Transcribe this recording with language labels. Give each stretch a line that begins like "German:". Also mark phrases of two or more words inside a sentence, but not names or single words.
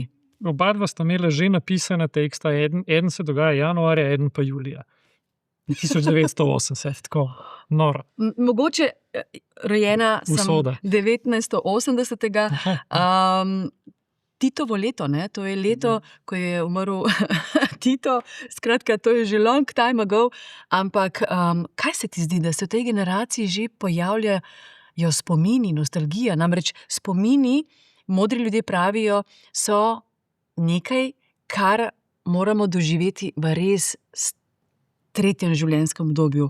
Slovenian: Oba dva sta imela že napisana teksta, eden se dogaja januarja, eden pa julija. 1980, tako noro. Mogoče rojena Usoda. sem 1980. Titovo leto, ne? To je leto, ko je umrl Tito, skratka, to je že
English: long time ago,
Slovenian: ampak kaj se ti zdi, da se v tej generaciji že pojavljajo spomini, nostalgija, namreč spomini, modri ljudje pravijo, so nekaj, kar moramo doživeti v res tretjem življenjskem obdobju.